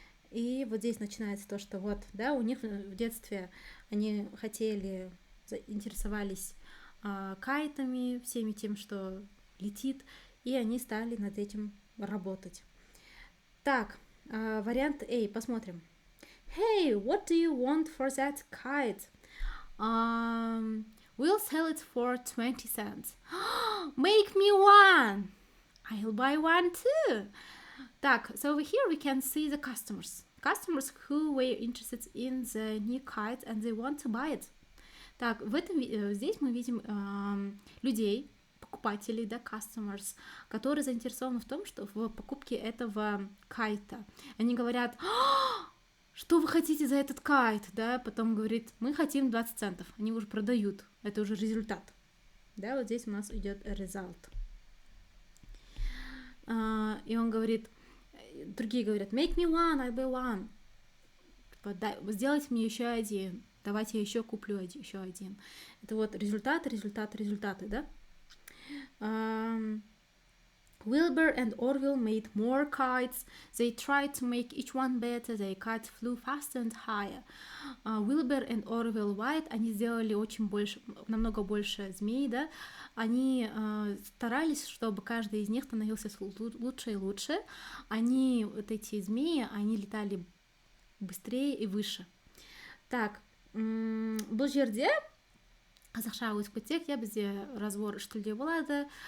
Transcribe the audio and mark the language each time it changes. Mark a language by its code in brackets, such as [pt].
[ru] И вот здесь начинается то, что вот, да, у них в детстве они интересовались кайтами, всеми тем, что летит, и они стали над этим работать. Так, вариант A, посмотрим. [en] Hey, what do you want for that kite? We'll sell it for 20 cents. Make me one! I'll buy one too. [ru] Так, [en] so over here we can see the customers who were interested in the new kite and they want to buy it. [ru] Так, здесь мы видим людей, покупателей, да, customers, которые заинтересованы в том, что в покупке этого кайта. Они говорят, что вы хотите за этот кайт, да, потом говорит, мы хотим 20 центов, они уже продают, это уже результат, да, вот здесь у нас идет result. И он говорит, другие говорят, [en] make me one, I'll buy one, [ru] сделайте мне еще один, давайте я еще куплю еще один. Это вот результаты, да. [en] Wilbur and Orville made more kites. They tried to make each one better. Their kites flew faster and higher. [ru] Wilbur and Orville Wright, они сделали намного больше змей, да. Они старались, чтобы каждый из них становился лучше и лучше. Вот эти змеи, они летали быстрее и выше. [kk] Так, бұл жерде қазақша өтіп кетсек, иә, бізде разбор үш тілде болады.